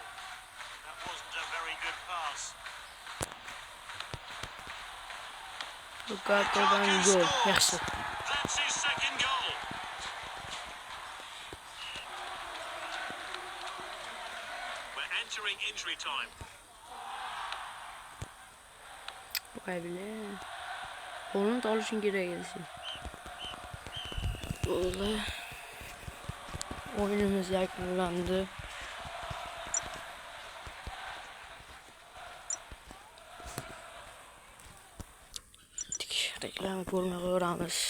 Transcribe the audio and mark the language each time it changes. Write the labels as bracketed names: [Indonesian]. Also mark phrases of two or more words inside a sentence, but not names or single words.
[English] That wasn't a very good pass. [Uzbek] Lukaku'dan gol. Yaxshi. [English] That's his second goal. We're entering injury time. [Uzbek] Vay bile. Holland olishing kerak edi sen. Bo'ldi. O'yinimiz yakunlandi. Reklama ko'rmay qo'yamiz.